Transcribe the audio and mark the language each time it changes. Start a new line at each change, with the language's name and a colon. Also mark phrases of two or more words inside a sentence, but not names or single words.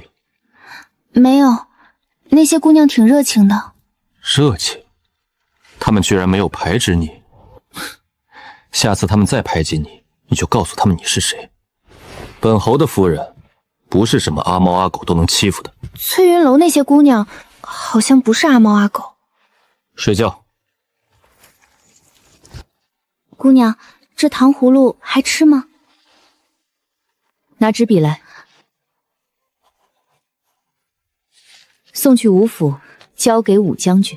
Chinese: 沒有，那些姑娘挺熱情的。熱情？他們居然沒有排擠你。下次他們再排擠你，你就告訴他們你是誰。本侯的夫人不是什麼阿貓阿狗都能欺負的。翠雲樓那些姑娘好像不是阿貓阿狗。睡覺。姑娘，這糖葫蘆還吃嗎？拿紙筆來，送去吳府，交給武將軍。